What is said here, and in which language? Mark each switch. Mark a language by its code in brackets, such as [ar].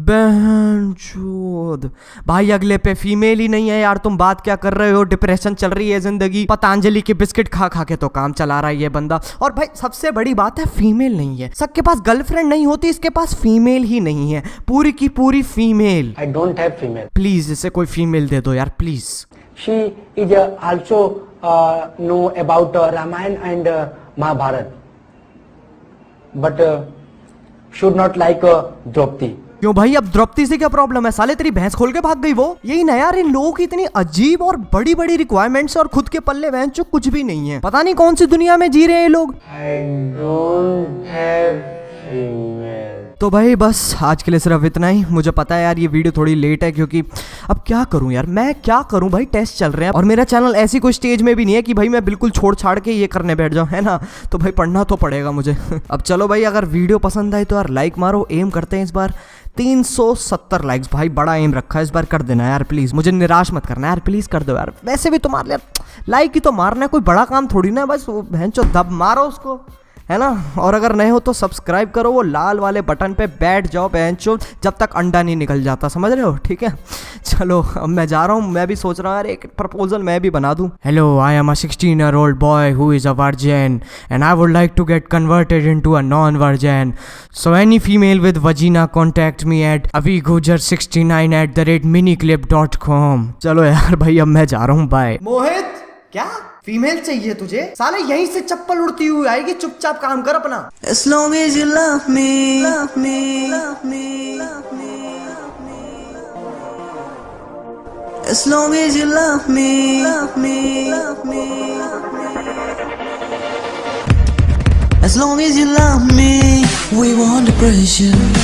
[hi] बहनचोद भाई अगले पे फीमेल ही नहीं है यार, तुम बात क्या कर रहे हो? डिप्रेशन चल रही है जिंदगी, पतंजलि के बिस्किट खा खा के तो काम चला रहा है ये बंदा। और भाई सबसे बड़ी बात है फीमेल नहीं है, सबके पास गर्लफ्रेंड नहीं होती, इसके पास फीमेल ही नहीं है, पूरी की पूरी female. [en] I don't have female. [hi] Please इसे कोई फीमेल दे दो यार please. [en] She is also know about Ramayana and Mahabharata, but should not like Draupadi. [hi] क्यों भाई अब द्रौपदी से क्या प्रॉब्लम है? साले तेरी भैंस खोल के भाग गई वो। यही ना यार, इन लोगों की इतनी अजीब और बड़ी बड़ी रिक्वायरमेंट्स और खुद के पल्ले वैन जो कुछ भी नहीं है। पता नहीं कौन सी दुनिया में जी रहे हैं ये लोग। [en] I don't have female. [hi] तो भाई बस आज के लिए सिर्फ इतना ही। मुझे पता है यार ये वीडियो थोड़ी लेट है, क्योंकि अब क्या करूं यार, मैं क्या करूं भाई, टेस्ट चल रहे हैं और मेरा चैनल ऐसी कोई स्टेज में भी नहीं है कि भाई मैं बिल्कुल छोड़ छाड़ के ये करने बैठ जाऊं, है ना। तो भाई पढ़ना तो पड़ेगा मुझे। अब चलो भाई, अगर वीडियो पसंद आए तो यार लाइक मारो। एम करते हैं इस बार 370 लाइक्स, भाई बड़ा एम रखा है इस बार, कर देना यार प्लीज़, मुझे निराश मत करना यार, प्लीज़ कर दो यार। वैसे भी तो मार लिया, लाइक ही तो मारना है, कोई बड़ा काम थोड़ी ना है, बस वो भैंचो दब मारो उसको, है ना। और अगर नए हो तो सब्सक्राइब करो, वो लाल वाले बटन पे बैठ जाओ भैंचो, जब तक अंडा नहीं निकल जाता, समझ रहे हो, ठीक है। चलो अब मैं जा रहा हूँ, मैं भी सोच रहा हूँ यार एक प्रपोजल मैं भी बना दूँ। [en] Hello, I am a 16-year-old boy who is a virgin and I would like to get converted into a non-virgin. So any female with vagina contact me at avigujar69@miniclip.com. [hi] चलो यार भाई अब मैं जा रहा हूँ, बाय। मोहित, क्या फीमेल चाहिए तुझे? साले यहीं से चप्पल उड़ती हुई आएगी, चुपचाप काम कर अपना। [en] As long as you love me, love me, love me, love me, love me. As long as you love me, love me, love me, love me. As long as you love me, we want the pressure.